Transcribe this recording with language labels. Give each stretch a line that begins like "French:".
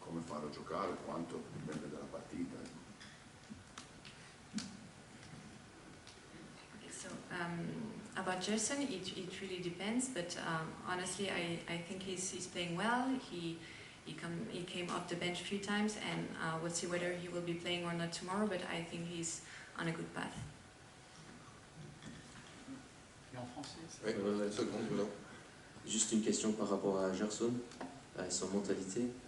Italian: farlo giocare quanto dipende dalla partita.
English: So, about Gerson, it really depends, but honestly, I think he's playing well. He came off the bench a few times, and we'll see whether he will be playing or not tomorrow, but I think he's on a good path.
French: Et en français Oui, une seconde, voilà. Juste une question par rapport à Gerson, et son mentalité.